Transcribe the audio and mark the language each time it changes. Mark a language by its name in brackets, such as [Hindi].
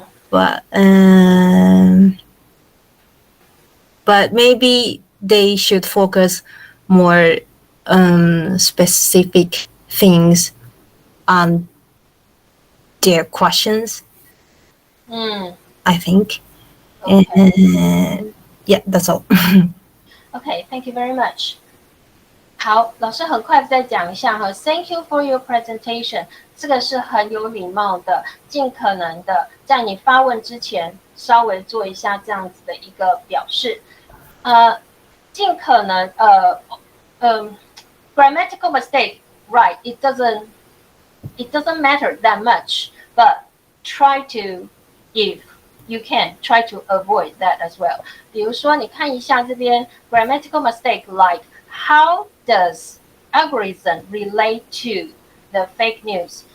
[English] But maybe they should focus more specific things on their questions. I think. Okay. And yeah, that's all. Okay, thank you very much. [Chinese] 好，老师很快再讲一下哈。 [English] Thank you for your presentation。 [Chinese] 这个是很有礼貌的，尽可能的在你发问之前稍微做一下这样子的一个表示。尽可能 [English] grammatical mistake, right? It doesn't matter that much, but try to, if you can, try to avoid that as well. [Chinese] 比如说，你看一下这边 [English] grammatical mistake like how does algorithm relate to the fake news?